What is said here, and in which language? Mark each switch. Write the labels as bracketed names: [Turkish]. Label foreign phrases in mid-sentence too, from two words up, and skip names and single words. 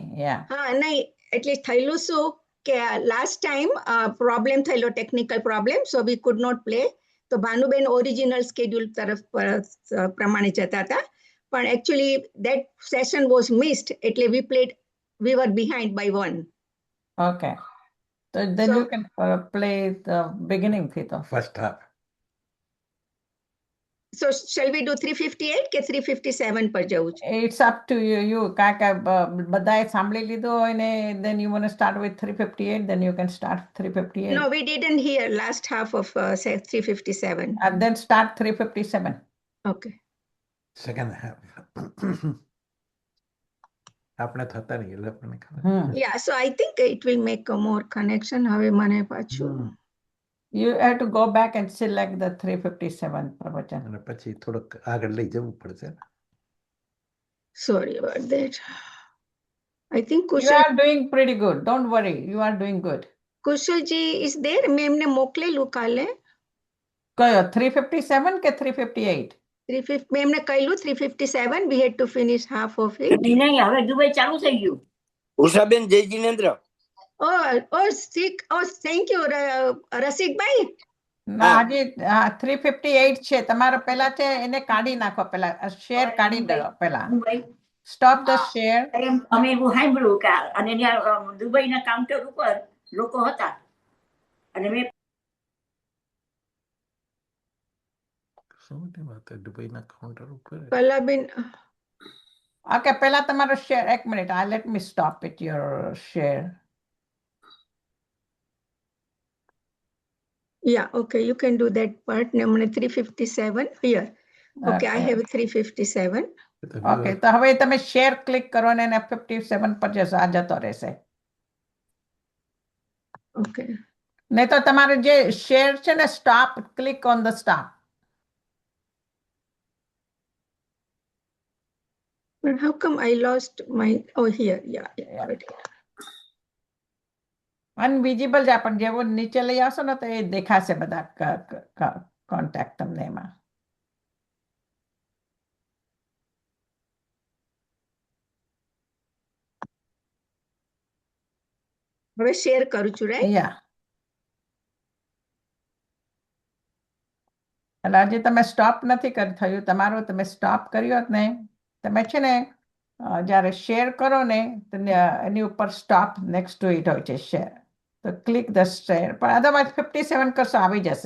[Gujarati] હા, નહીં, એટલે થયેલું શું કે [English] last time [Gujarati] પ્રોબ્લેમ થયેલો, [English] technical problem, so we could not play. [Gujarati] તો ભાનુબેન [English] original schedule [Gujarati] તરફ પ્રમાણે જતા હતા, પણ [English] actually that session was missed, [Gujarati] એટલે [English] we were behind by 1. ઓકે, તો then you can play the beginning [Gujarati] થી તો. [English] First half. So shall we do 358 [Gujarati] કે 357 પર જવું છે? [English] It's up to you. [Gujarati] કારણ કે બધાએ સાંભળી લીધું હોય ને [English] then you want to start with 358, then you can start 358. No, we didn't hear last half of say 357. And then start 357. Okay. second half [Gujarati] આપણે થતા નહીં એટલે આપણને ખબર [English] Yeah, so I think it will make a more connection. [Gujarati] હવે મને પાછું [English] You have to go back and select the 357 પ્રવચન. [Gujarati] અને પછી થોડુંક આગળ લઈ જવું પડશે ને. [English] sorry about that. I think You Kushal are doing pretty good. Don't worry. You are doing good. Kushalji is there. [Gujarati] મેં એમને મોકલેલું કાલે. કયો 357 કે 358? 350 મેં એમને કહેલું 357. We had to finish half of it. નહીં હવે દુબઈ ચાલુ થઈ ગયું. ઉષાબેન જય જીનેન્દ્ર. [English] Oh, sick. Oh, thank you, રસિકભાઈ. [Gujarati] ના હજી 358 છે તમારો પેલા છે એને કાઢી નાખો પેલા શેર કાઢી દો પેલા. દુબઈ [English] Stop the share. [Gujarati] અમે એવું સાંભળ્યું કે અને ત્યાં દુબઈના કાઉન્ટર ઉપર લોકો હતા અને મેં શું મોટી વાત છે દુબઈના કાઉન્ટર ઉપર કલાબેન Okay, પેલા તમારો શેર એક મિનિટ. [English] Let me stop it your share. yeah, okay, you can do that part. [Gujarati] ને મને [English] 357 here. Okay, I have 357. [Gujarati] Okay, તો હવે તમે [English] share click [Gujarati] કરો ને એને 57 પર જશો આ જતો રહેશે. [English] Okay. [Gujarati] નહીં તો તમારે જે શેર છે ને [English] stop click on the stop. But how come I lost my, oh, here, yeah. got it. [Gujarati] અનવિઝિબલ છે પણ જેવો નીચે લઈ આવશો ને તો એ દેખાશે બધા કોન્ટેક્ટ તમને એમાં. હવે શેર કરું છું, [English] right? Yeah. [Gujarati] એટલે હજી તમે સ્ટોપ નથી થયું તમારું. તમે સ્ટોપ કર્યો જ ને તમે છે ને જ્યારે શેર કરો ને તો એની ઉપર [English] stop next to it [Gujarati] હોય છે શેર. તો [English] click the share [Gujarati] પણ અદરવાઇઝ 57 કરશો આવી જશે.